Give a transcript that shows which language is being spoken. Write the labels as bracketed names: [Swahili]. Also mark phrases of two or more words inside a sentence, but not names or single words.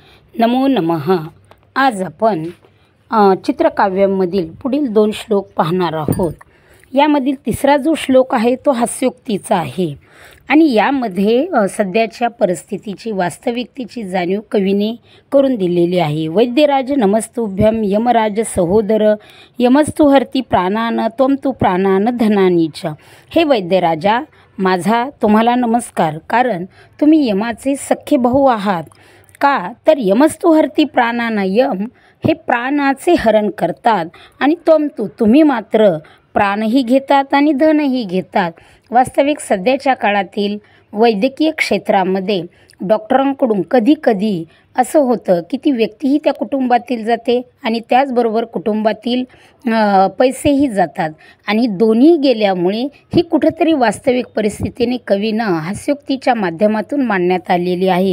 [Sanskrit] नमो नमः। [Marathi] आज आपण चित्रकाव्यामधील पुढील 2 श्लोक पाहणार आहोत। यामधील तिसरा जो श्लोक आहे तो हास्योक्तीचा आहे आणि यामध्ये सध्याच्या परिस्थितीची वास्तविकतेची जाणीव कवीने करून दिलेली आहे। [Sanskrit] वैद्यराज नमस्तुभ्यम यमराज सहोदर यमस्तु हरती प्राणान त्वम तु प्राणान धनानीच। [Marathi] हे वैद्यराजा, माझा तुम्हाला नमस्कार, कारण तुम्ही यमाचे सख्खे भाऊ आहात। का तर [Sanskrit] यमस्तु हरती प्राणान, [Marathi] यम हे प्राणाचे हरण करतात आणि तुम्ही मात्र प्राणही घेतात आणि धनही घेतात। वास्तविक सध्याच्या काळातील वैद्यकीय क्षेत्रामध्ये डॉक्टरांकडून कधी असं होतं की ती व्यक्तीही त्या कुटुंबातील जाते आणि त्याचबरोबर कुटुंबातील पैसेही जातात आणि दोन्ही गेल्यामुळे ही कुठेतरी वास्तविक परिस्थितीने कवीनं हास्योक्तीच्या माध्यमातून मांडण्यात आलेली आहे।